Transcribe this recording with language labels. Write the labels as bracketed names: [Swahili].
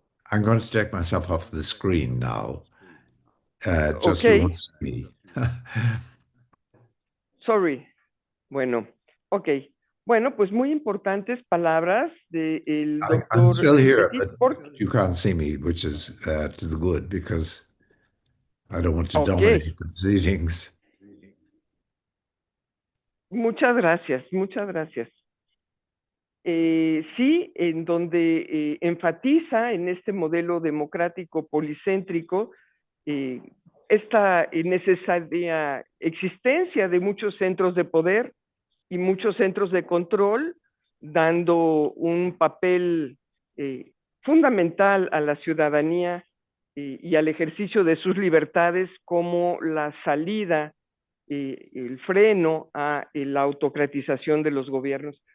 [English] I'm going to take myself off the screen now. Just okay. You won't see me. Sorry. [Spanish] Bueno, ok. Bueno, pues muy importantes palabras del doctor. [English] I'm still here, but you can't see me, which is to the good, because I don't want to dominate the proceedings. [Spanish] Muchas gracias, muchas gracias. Sí, en donde enfatiza en este modelo democrático policéntrico esta necesaria existencia de muchos centros de poder y muchos centros de control, dando un papel fundamental a la ciudadanía y al ejercicio de sus libertades como la salida, el freno a la autocratización de los gobiernos.